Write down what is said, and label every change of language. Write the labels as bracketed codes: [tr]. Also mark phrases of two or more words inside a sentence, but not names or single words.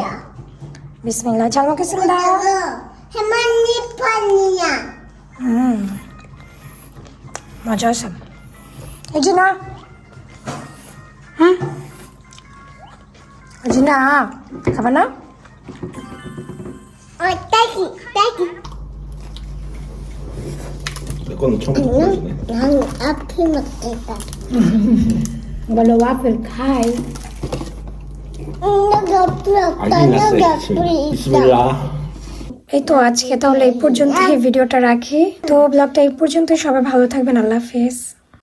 [bn] বিসমিল্লাহ। ঝালমুখী ছিল দাও। মজা আছে। এই যে না জিনা খাবা না? [ko] 이건 처음 보여주네. 난 앞에 먹겠다. [bn] বলো ওয়াফেল খাই। [ko] 여기 앞에 없다. 여기 앞에 있다. 비스밀라. [bn] এই তো আজকে তাহলে এই পর্যন্ত ভিডিওটা রাখি। তো ব্লগটা এই পর্যন্ত। সবাই ভালো থাকবেন। [ur] اللہ حافظ.